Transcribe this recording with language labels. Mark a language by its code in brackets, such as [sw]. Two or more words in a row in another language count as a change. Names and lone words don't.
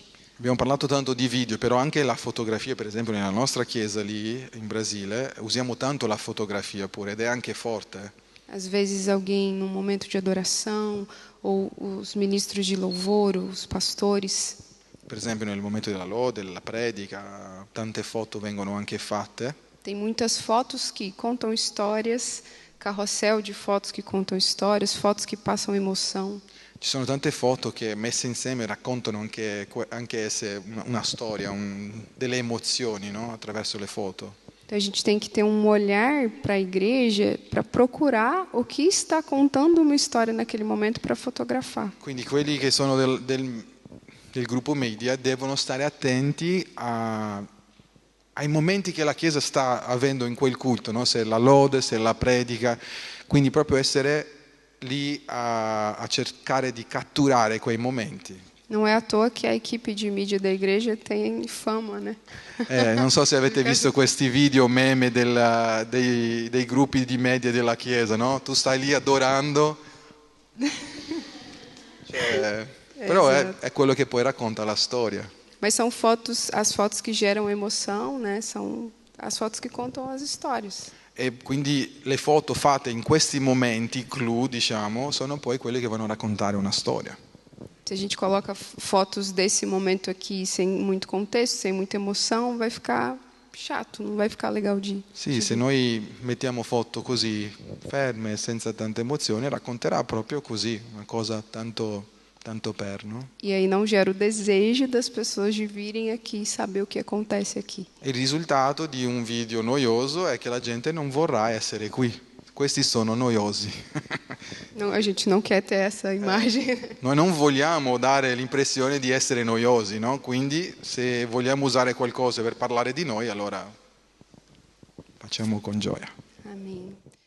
[it] Abbiamo parlato tanto di video, però anche la fotografia, per esempio nella nostra chiesa lì in Brasile, usiamo tanto la fotografia pure ed è anche forte. [pt] Às vezes alguém num momento de adoração, ou os ministros de louvor, os pastores. [it] Per esempio nel momento della lode, della predica, tante foto vengono anche fatte. [pt] Tem muitas fotos que contam histórias, carrossel de fotos que contam histórias, fotos que passam emoção. [it] Ci sono tante foto che messe insieme raccontano anche esse una storia, delle emozioni, no? Attraverso le foto. [pt] Então a gente tem que ter um olhar para a igreja, para procurar o que está contando uma história naquele momento para fotografar. [it] Quindi quelli che sono del gruppo media devono stare attenti ai momenti che la Chiesa sta avendo in quel culto, no? Se è la lode, se è la predica, quindi proprio essere lì a cercare di catturare quei momenti. [pt] Não é à toa que a equipe de mídia da igreja tem fama, né? [it] Non so se avete visto questi video meme dei gruppi di media della Chiesa, no? Tu stai lì adorando, però è quello che poi racconta la storia. [pt] Mas são fotos, as fotos que geram emoção, né? São as fotos que contam as histórias. [it] E quindi le foto fatte in questi momenti clou, diciamo, sono poi quelle che vanno a raccontare una storia. [pt] Se a gente coloca fotos desse momento aqui sem muito contexto, sem muita emoção, vai ficar chato, não vai ficar legal de [it] Sì, se noi mettiamo foto così ferme, senza tante emozioni, racconterà proprio così, una cosa tanto per, no? [pt] E aí não gera o desejo das pessoas de virem aqui e saber o que acontece aqui. [it] Il risultato di un video noioso è che la gente non vorrà essere qui. Questi sono noiosi. [pt] Não, a gente não quer ter essa imagem. [it] Noi non vogliamo dare l'impressione di essere noiosi, no? Quindi se vogliamo usare qualcosa per parlare di noi, allora facciamo con gioia. [pt] Amém.